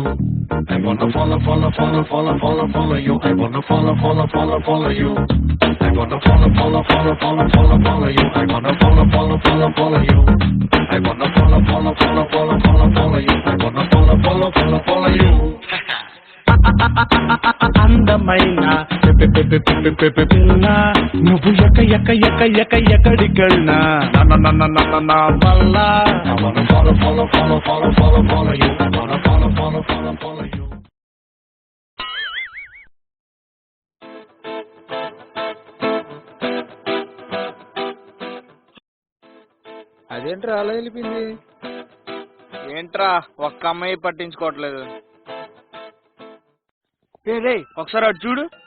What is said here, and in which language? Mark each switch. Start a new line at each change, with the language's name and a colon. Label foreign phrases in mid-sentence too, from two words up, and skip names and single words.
English: I wanna follow you. I wanna follow you. I wanna follow you. I wanna follow you.
Telugu: అందమైన నువ్వు ఎక్కడికెళ్ళినా నా వల్ల
English: follow you. follow you.
Telugu: అదేంట్రా అలా వెళ్ళిపోయింది? ఏంట్రా ఒక్క అమ్మాయి పట్టించుకోవట్లేదు? రే ఒకసారి అటు చూడు.